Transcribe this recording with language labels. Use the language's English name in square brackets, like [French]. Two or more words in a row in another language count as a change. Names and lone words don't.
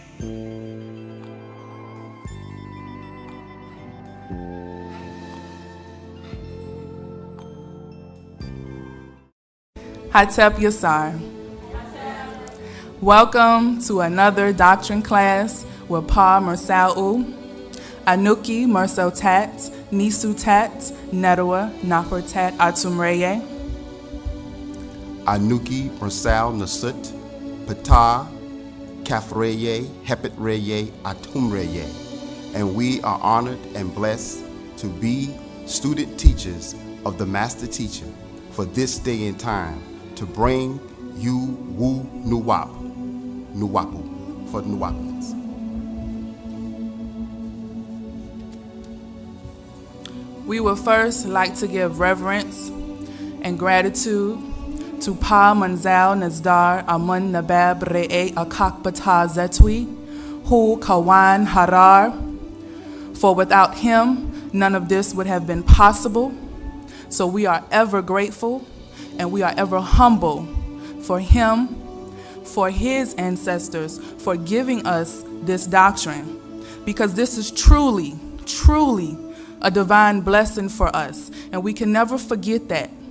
[English] Hatep Yasar. Welcome to another doctrine class with Pa Mersau, Anuki Mersotat, Nisutat, Nedawa, Naportat Atumreye. Anuki Mersau Nasut, Pata, Kafreye, Hepitreye, Atumreye. And we are honored and blessed to be student teachers of the Master Teacher for this day and time, to bring you Wu Nuwapu for Nuwapians. We would first like to give reverence and gratitude to Pa Manzal Nazdar Amun Nabab Re'e Akakbata Zetwi, Hu Kawan Harar, for without him, none of this would have been possible. So we are ever grateful and we are ever humble for him, for his ancestors, for giving us this doctrine, because this is truly, truly a divine blessing for us, and we can never forget that.